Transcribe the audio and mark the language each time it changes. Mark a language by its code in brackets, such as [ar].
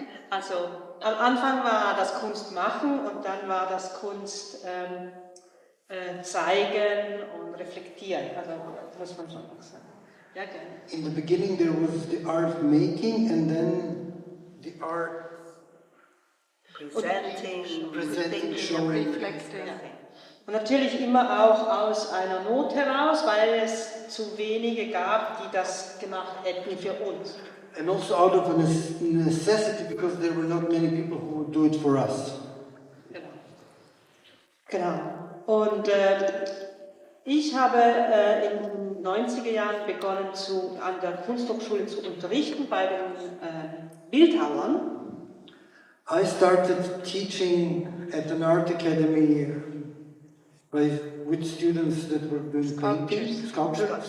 [de] Also, am Anfang war das Kunst machen und dann war das Kunst zeigen und reflektieren. Also, muss man schon auch sagen. Ja, gerne. [en] In the beginning there was the art of making and then the art presenting, showing. Reflecting. Ja. [de] Und natürlich immer auch aus einer Not heraus, weil es zu wenige gab, die das gemacht hätten für uns. [en] And also out of a necessity, because there were not many people who would do it for us. [de] Genau. Und ich habe in den 90er Jahren begonnen, an der Kunsthochschule zu unterrichten bei den Bildhauern. [en] I started teaching at an art academy with students that were doing sculpture.